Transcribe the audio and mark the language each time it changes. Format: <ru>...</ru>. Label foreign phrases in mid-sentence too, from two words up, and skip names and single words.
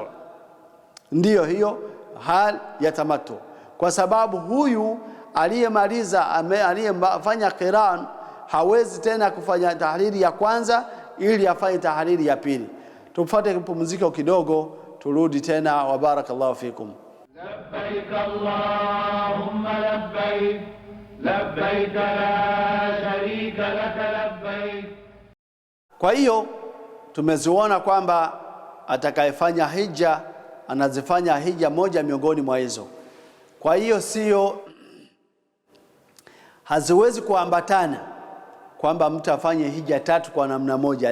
<sw>Ndiyo hiyo hal ya tamattu, kwa sababu huyu aliyefanya qiran hawezi tena kufanya tahlili ya kwanza ili afanye tahlili ya pili. Tupate kupumzika kidogo, turudi tena.</sw> <ar>وبارك الله فيكم. لبيك اللهم لبيك لبيك لا شريك لك لبيك.</ar> <sw>Kwa hiyo tumeziona kwamba atakayefanya hija anazifanya hija moja miongoni mwa hizo. Kwa hiyo haziwezi kuambatana kwamba mtu afanye hija 3 kwa namna moja.</sw>